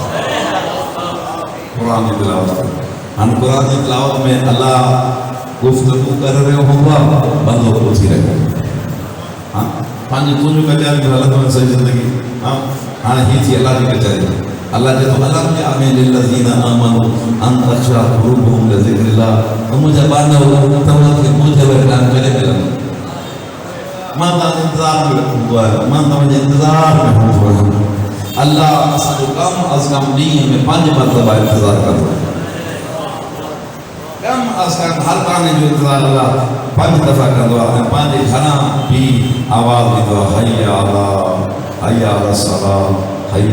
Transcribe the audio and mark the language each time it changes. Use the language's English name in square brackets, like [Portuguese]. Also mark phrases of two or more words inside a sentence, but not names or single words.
[Sindhi] क़ुर जी तिलावत कर हाणे क़ुर जी तिलावत में अल्लाह गुफ़्तगू करे रहियो हूंदो आहे बंदो ॿुधी रहियो हाँ पंहिंजी तुंहिंजो कचहरी हलंदो आहे सॼी ज़िंदगी हाँ हाणे हीअ थी अल्लाह जी कचहरी अल्लाह चए थो [Arabic] ألم يأن للذين آمنوا أن تخشع قلوبهم لذكر الله [Sindhi] मुंहिंजा बांदव तव्हांखे मुंहिंजे वटां कॾहिं मिलंदो मां तव्हांजो इंतज़ार में रखंदो आहियां मां तव्हांजे इंतज़ार में हूंदो आहियां अल्लाह असांजो कम अज़ कम ॾींहं में 5 मरतबा इंतज़ार कंदो आहे कम अज़ कम हर काने जो इंतज़ार अल्लाह 5 दफ़ा कंदो आहे ऐं पंहिंजे घरां बि आवाज़ ॾींदो आहे [Arabic] حي على الصلاة حي